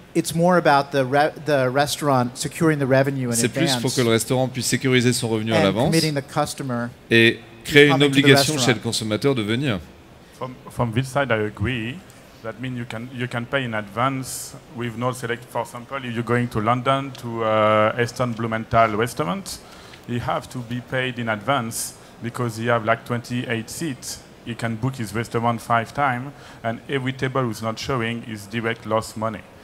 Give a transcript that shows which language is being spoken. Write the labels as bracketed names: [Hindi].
[English] It's more about the restaurant securing the revenue in advance. [French] C'est plus pour que le restaurant puisse sécuriser son revenu à l'avance et créer une obligation chez le consommateur de venir. [English] From this side, I agree. That means you can pay in advance with no select. For example, if you're going to London to Aston Blumenthal restaurant, you have to be paid in advance because you have like 28 seats. He can book his restaurant 5 times, and every table who's not showing is direct lost money.